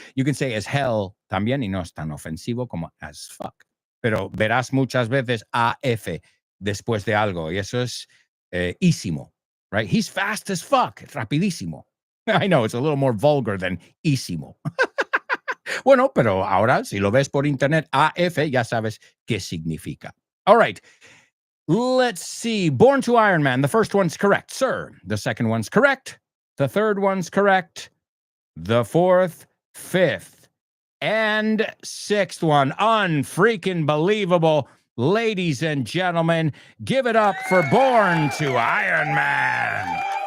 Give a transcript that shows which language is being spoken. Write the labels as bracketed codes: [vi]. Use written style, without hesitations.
[en] You can say as hell [es] también y no es tan ofensivo como as fuck. Pero verás muchas veces AF después de algo. Y eso es ísimo, [en] right? He's fast as fuck. Rapidísimo. I know, it's a little more vulgar than ísimo. [es] Bueno, pero ahora, si lo ves por internet, AF, ya sabes qué significa. [en] All right. Let's see. Born to Iron Man. The first one's correct, sir. The second one's correct. The third one's correct. The fourth, fifth, and sixth one. Unfreaking believable. Ladies and gentlemen, give it up for Born to Iron Man.